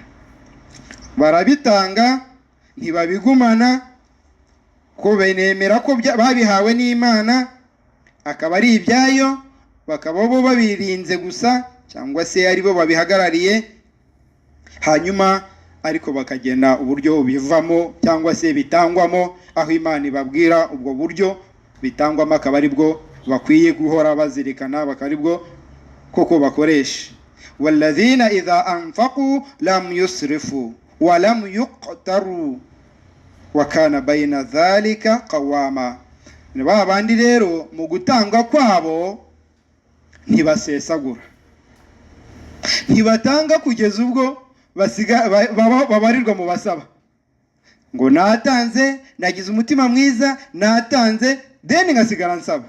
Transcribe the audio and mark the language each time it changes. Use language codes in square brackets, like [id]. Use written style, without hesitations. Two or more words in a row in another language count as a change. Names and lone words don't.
[rw] Barabitanga, ntibabigumana, ko benemera ko babihawe n'Imana, akaba ari ibyayo, bakaba bo babirinze gusa, cyangwa se ari bo babihagarariye, hanyuma ariko bakagena uburyo bivamo cyangwa se bitangwamo, aho Imana ibabwira ubwo buryo bitangwamo, akaba ari bwo bakwiye guhora bazirikana, bakaba ari bwo koko bakoresha. [ar] والذين إذا أنفقوا لم يسرفوا ولم يقتروا وكان بين ذلك قواما. [rw] Ni babandi rero mu gutanga kwabo ntibasesagura, ntibatanga kugeza ubwo babarirwa mu basaba ngo natanze, nagize umutima mwiza, natanze, deni ngasigara nsaba.